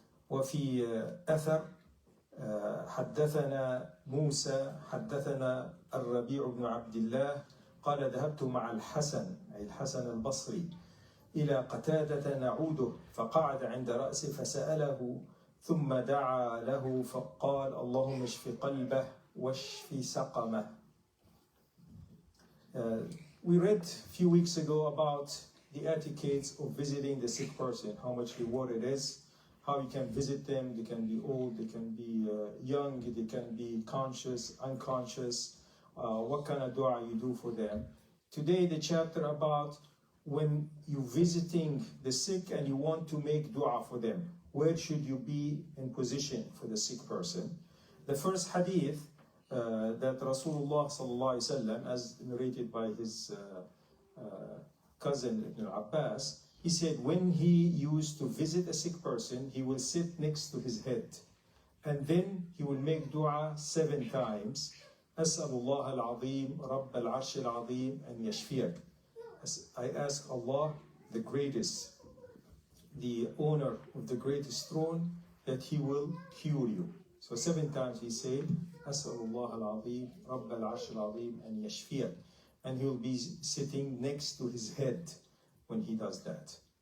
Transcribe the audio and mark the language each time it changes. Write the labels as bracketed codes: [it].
[ar] وفي أثر حدثنا موسى حدثنا الربيع بن عبد الله قال ذهبت مع الحسن أي الحسن البصري إلى قتادة نعوده فقعد عند رأسه فسأله ثم دعا له فقال اللهم اشف قلبه واشف سقمه. [en] We read a few weeks ago about the etiquettes of visiting the sick person, how much reward it is, how you can visit them. They can be old, they can be young, they can be conscious, unconscious, what kind of dua you do for them. Today the chapter about when you're visiting the sick and you want to make dua for them, where should you be in position for the sick person? The first hadith that Rasulullah sallallahu alaihi wasallam, as narrated by his cousin Ibn Abbas, he said when he used to visit a sick person, he will sit next to his head and then he will make dua 7 times. [ar] أسأل الله العظيم رب العرش العظيم أن يشفيك. [en] I ask Allah, the greatest, the owner of the greatest throne, that He will cure you. So 7 times he said, أسأل الله العظيم رب العرش العظيم أن يشفيك. And he will be sitting next to his head when he does that.